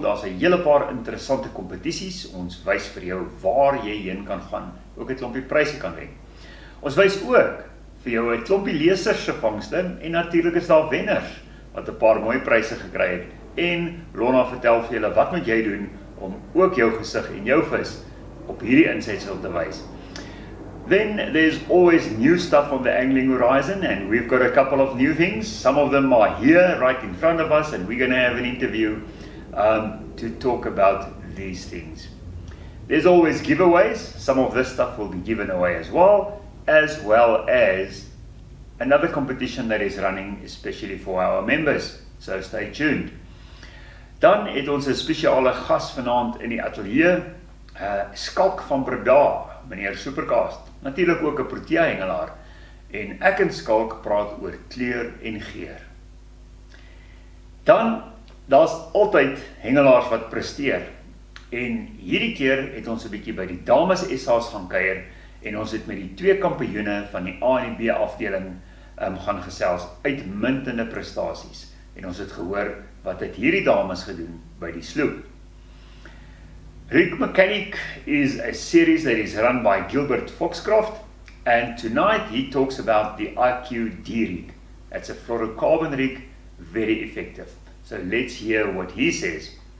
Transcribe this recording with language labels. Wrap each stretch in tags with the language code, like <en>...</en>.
<af>Daar's 'n hele paar interessante kompetisies. Ons wys vir jou waar jy heen kan gaan, ook 'n klompie pryse kan wen. Ons wys ook vir jou 'n klompie lesers se vangste en natuurlik is daar wenners wat 'n paar mooi pryse gekry het. En Lona vertel vir julle wat moet jy doen om ook jou gesig en jou vis op hierdie insetsel te wys.</af> <en>Then there's always new stuff on the angling horizon, and we've got a couple of new things. Some of them are here right in front of us, and we're going to have an interview to talk about these things. There's always giveaways. Some of this stuff will be given away as well as another competition that is running especially for our members. So stay tuned.</en> <af>Dan het ons 'n spesiale gas vanaand in die ateljee, Schalk van Breda, meneer Supercast. Natuurlik ook 'n protea hengelaar. En ek en Schalk praat oor kleur en geur. Dan daar's altyd hengelaars wat presteer. En hierdie keer het ons 'n bietjie by die dames SA's gaan kuier en ons het met die twee kampioene van die A en die B afdeling gaan gesels, uitmuntende prestasies. En ons het gehoor wat het hierdie dames gedoen by die sloep.</af> <en>Rick Mechanic is a series that is run by Gilbert Foxcroft, and tonight he talks about the IQ D rig. That's a fluorocarbon rig, very effective. So let's hear what he says.</en>